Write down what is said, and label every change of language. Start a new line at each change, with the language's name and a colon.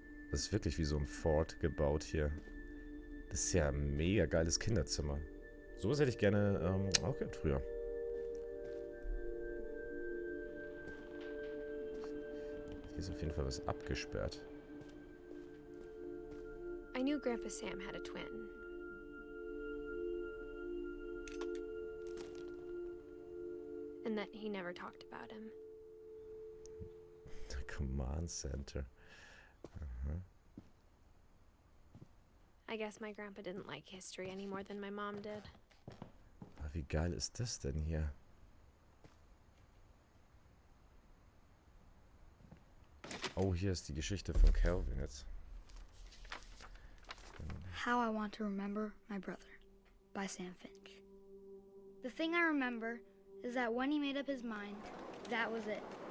German: Das ist wirklich wie so ein Fort gebaut hier. Das ist ja ein mega geiles Kinderzimmer. Sowas hätte ich gerne auch gehabt früher. Hier ist auf jeden Fall was abgesperrt.
English: I knew Grandpa Sam had a twin. And that he never talked about him. The Command Center. I guess my grandpa didn't like history any more than my mom did.
German: Aber wie geil ist das denn hier? Oh, hier ist die Geschichte von Calvin jetzt.
English: How I Want to Remember My Brother by Sam Finch. The thing I remember is that when he made up his mind, that was it.